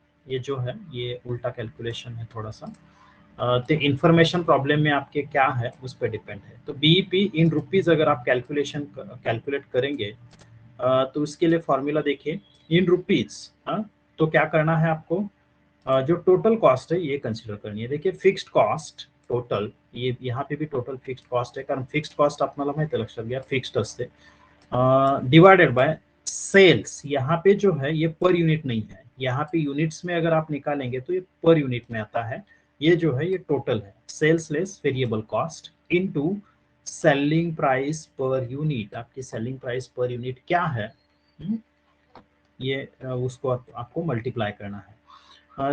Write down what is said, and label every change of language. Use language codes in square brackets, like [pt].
[hi] ये जो है ये उल्टा कैलकुलेशन है थोड़ा सा, तो इंफॉर्मेशन प्रॉब्लम में आपके क्या है उस पर डिपेंड है. तो बीईपी इन रुपीज अगर आप कैलकुलेट करेंगे, तो उसके लिए फॉर्मूला देखिए, इन रुपीज. तो क्या करना है आपको, जो टोटल कॉस्ट है ये कंसिडर करनी है. देखिए, फिक्स्ड कॉस्ट टोटल, ये यहाँ पे भी टोटल फिक्स्ड कॉस्ट है, [mr] कारण फिक्स्ड कॉस्ट आपल्याला माहिती आहे, लक्षात घ्या, फिक्स्ड असते. [hi] डिवाइडेड बाय सेल्स, यहाँ पे जो है ये पर यूनिट नहीं है, यहाँ पे यूनिट्स में अगर आप निकालेंगे तो ये पर यूनिट में आता है. ये जो है ये टोटल है, sales less variable cost into selling price per unit. आपकी सेलिंग प्राइस पर यूनिट क्या है, ये उसको आपको मल्टीप्लाई करना है.